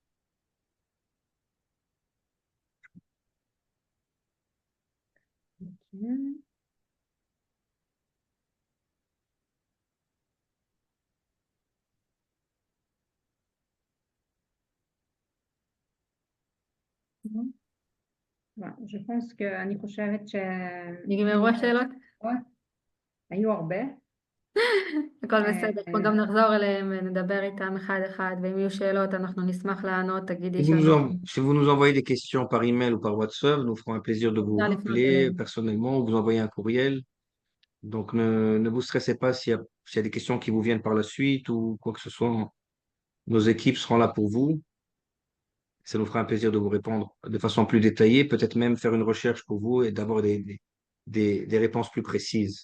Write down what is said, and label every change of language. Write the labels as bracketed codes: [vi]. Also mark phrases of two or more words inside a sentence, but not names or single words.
[fr] Ok. Voilà, je pense [he] שאני חושבת נגמרו השאלות? היו הרבה. הכל בסדר, אנחנו גם נחזור אליהם ונדבר איתם אחד אחד, ואם יהיו שאלות אנחנו נשמח לענות, תגידי [fr] Si vous nous, [he] שאנחנו... [fr] si vous nous envoyez des questions par email ou par WhatsApp, nous ferons un plaisir de vous [he] אפשר לפנות [fr] rappeler [he] אליהם. [fr] personnellement ou vous envoyer un courriel. Donc, ne vous stressez pas s'il y a des questions qui vous viennent par la suite ou quoi que ce soit. Nos équipes seront là pour vous. Ça nous fera un plaisir de vous répondre de façon plus détaillée, peut-être même faire une recherche pour vous et d'avoir des réponses plus précises.